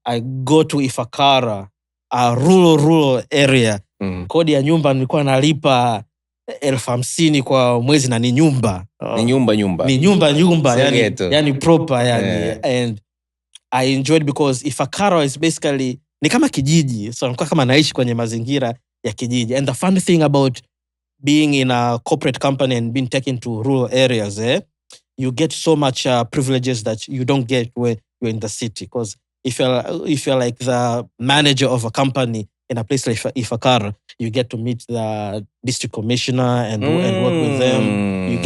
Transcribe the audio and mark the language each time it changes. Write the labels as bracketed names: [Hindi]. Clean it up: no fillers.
[English] I go to Ifakara, a rural area. [Swahili] Kodi ya nyumba nilikuwa nalipa 50,000 kwa mwezi na ni nyumba. Ni nyumba. Ni nyumba. Segeto. Yani proper yani. [English] Yeah. And I enjoyed because Ifakara is basically, [Swahili] ni kama kijiji. So nilikuwa kama naishi kwenye mazingira ya kijiji. [English] And the funny thing about being in a corporate company and being taken to rural areas, you get so much privileges that you don't get when you're in the city. Because if you're like the manager of a company in a place like Ifakara, you get to meet the district commissioner and work with them.